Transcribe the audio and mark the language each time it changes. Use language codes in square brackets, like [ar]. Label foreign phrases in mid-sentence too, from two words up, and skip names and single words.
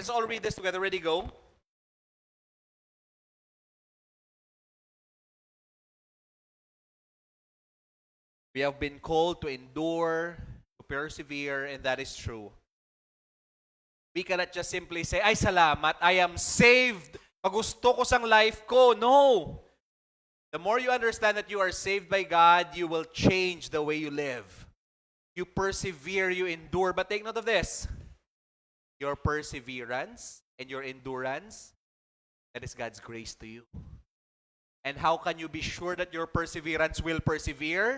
[en] Let's all read this together. Ready, go. We have been called to endure, to persevere, and that is true. We cannot just simply say, [hil] ay salamat, [en] I am saved. [hil] Pagusto ko sang life ko. No. [en] The more you understand that you are saved by God, you will change the way you live. You persevere, you endure. But take note of this. Your perseverance and your endurance, that is God's grace to you. And how can you be sure that your perseverance will persevere?